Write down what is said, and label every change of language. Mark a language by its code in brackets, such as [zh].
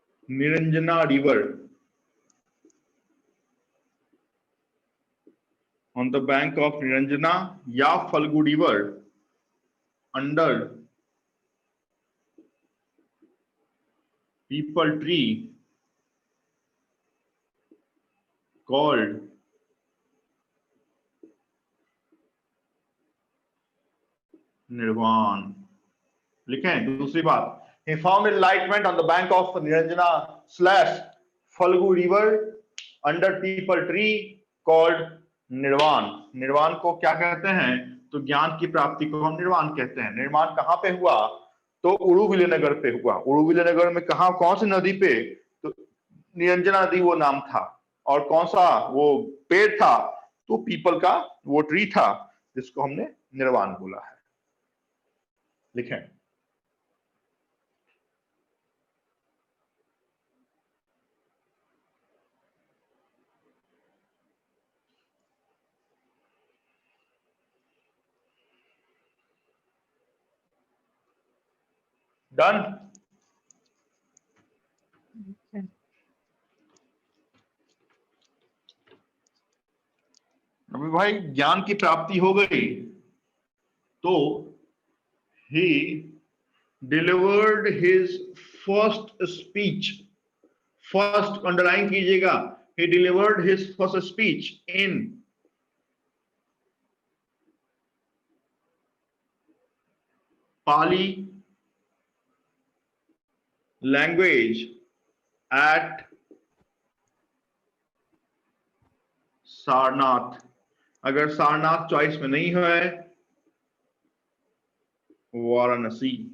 [en] Niranjana river, on the bank of Niranjana या Falgu river under people tree called nirvana. [hi] लिखें दूसरी बात, [en] he found enlightenment on the bank of Niranjana / Falgu river under people tree called nirvana. [hi] निर्वाण को क्या कहते हैं? तो ज्ञान की प्राप्ति को हम निर्वाण कहते हैं। निर्वाण कहां पे हुआ? तो उड़ू विजयनगर पे हुआ। उड़ू विजयनगर में कहा, कौन सी नदी पे? तो निरंजना नदी वो नाम था। और कौन सा वो पेड़ था? तो पीपल का वो ट्री था जिसको हमने निर्वाण बोला है। लिखें। डन। अभी भाई ज्ञान की प्राप्ति हो गई तो [en] he delivered his first speech. [hi] First underline कीजिएगा, [en] he delivered his first speech in Pali language at Sarnath. [hi] अगर सारनाथ चॉइस में नहीं है, वाराणसी।